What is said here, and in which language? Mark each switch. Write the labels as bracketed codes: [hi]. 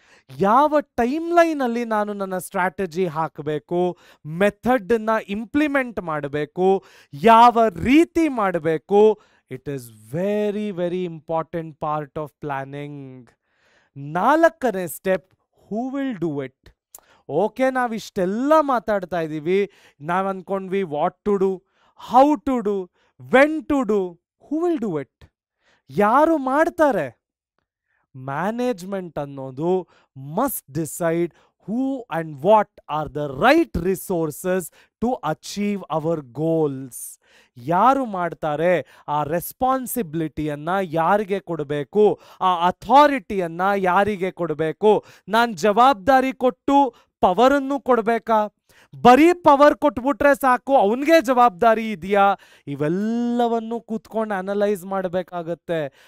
[kn] ಯಾವ ಟೈಮ್ ಲೈನಲ್ಲಿ ನಾನು ನನ್ನ ಸ್ಟ್ರಾಟಜಿ ಹಾಕಬೇಕು, ಮೆಥಡನ್ನ ಇಂಪ್ಲಿಮೆಂಟ್ ಮಾಡಬೇಕು, ಯಾವ ರೀತಿ ಮಾಡಬೇಕು, [en] It is very very important part of planning. [kn] ನಾಲ್ಕನೇ [en] Step, who will do it. Okay, [kn] ನಾವಿಷ್ಟೆಲ್ಲ ಮಾತಾಡ್ತಾ ಇದ್ದೀವಿ, ನಾವು ಅಂದ್ಕೊಂಡ್ವಿ [en] What to do, how to do, when to do, who will do it. [kn] ಯಾರು ಮಾಡ್ತಾರೆ? [en] management [kn] ಅನ್ನೋದು [en] Must decide who and what are the right resources to achieve our goals. [kn] ಯಾರು ಮಾಡ್ತಾರೆ? ಆ ರೆಸ್ಪಾನ್ಸಿಬಿಲಿಟಿಯನ್ನ ಯಾರಿಗೆ ಕೊಡಬೇಕು, ಆ ಅಥಾರಿಟಿಯನ್ನ ಯಾರಿಗೆ ಕೊಡಬೇಕು? ನಾನು ಜವಾಬ್ದಾರಿ ಕೊಟ್ಟು ಪವರನ್ನು ಕೊಡಬೇಕಾ? ಬರೀ ಪವರ್ ಕೊಟ್ಬಿಟ್ರೆ ಸಾಕು, ಅವನಿಗೆ ಜವಾಬ್ದಾರಿ ಇದೆಯಾ? ಇವೆಲ್ಲವನ್ನು ಕೂತ್ಕೊಂಡು ಅನಲೈಸ್ ಮಾಡಬೇಕಾಗತ್ತೆ.